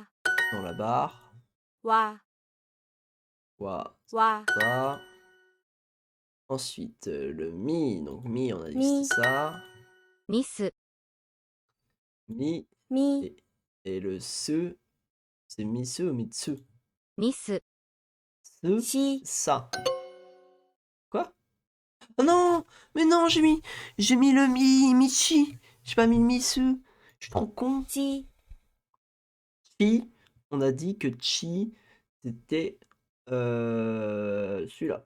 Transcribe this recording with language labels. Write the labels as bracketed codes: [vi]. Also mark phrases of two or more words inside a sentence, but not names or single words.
[fr] dans la barre. wa, Wa, wa, c'est ça. Ensuite, le mi, donc mi, on a dit que Mi. c'était ça. [ja] ミス、 [fr] Mi, mi, et le se, c'est misu ou mitsu? [ja] ミス、 [fr] Se, chi, ça. Quoi? Oh non! Mais non, j'ai mis le Michi. J'ai pas mis le Misu. Je suis trop con. chi, Chi, on a dit que Chi, c'était celui-là.